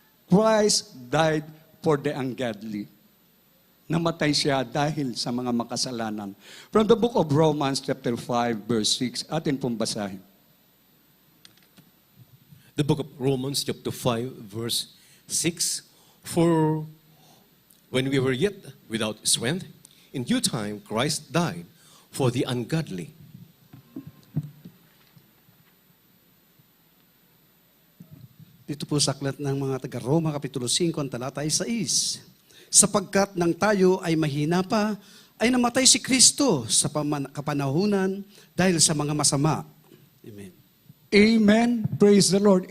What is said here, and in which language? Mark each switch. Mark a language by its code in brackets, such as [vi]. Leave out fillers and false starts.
[en] Christ died for the ungodly. [tl] Namatay siya dahil sa mga makasalanan. [en] From the book of Romans chapter 5 verse 6, [tl] atin pong basahin. [en] The book of Romans chapter 5 verse 6, for when we were yet without strength, in due time Christ died for the ungodly. [tl] Ito po saklat ng mga taga-Roma, Kapitulo 5, ang talata 6. Sapagkat nang tayo ay mahina pa, ay namatay si Kristo sa kapanahunan dahil sa mga masama. [en] Amen. Amen. Praise the Lord.